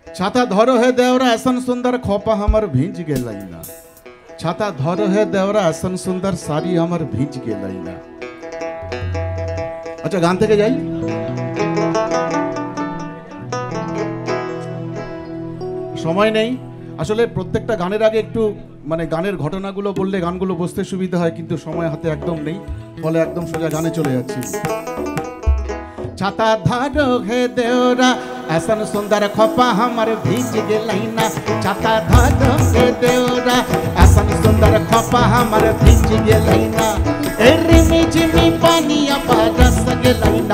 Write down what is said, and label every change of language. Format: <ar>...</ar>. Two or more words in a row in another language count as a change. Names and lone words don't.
<mai>छाता धरो है देवरा ऐसन सुंदर खोपा हमर भींज गेलै ना। छाता धरो है देवरा ऐसन सुंदर साड़ी हमर भींज गेलै ना।</mai> <bn>আচ্ছা গান থেকে যাই। সময় নেই আসলে প্রত্যেকটা গানের আগে একটু মানে গানের ঘটনাগুলো বললে গানগুলো বুঝতে সুবিধা হয়, কিন্তু সময় হাতে একদম নেই, ফলে একদম সোজা গানে চলে যাচ্ছি।</bn> <mai>छाता धरो है देवरा ऐसन सुंदर खोपा हमर भीज गेलै ना। छाता धरो है देवरा ऐसन सुंदर खोपा हमर भीज गेलै ना। ए रिमी झिमी पानिया बरस गेलै ना।</mai>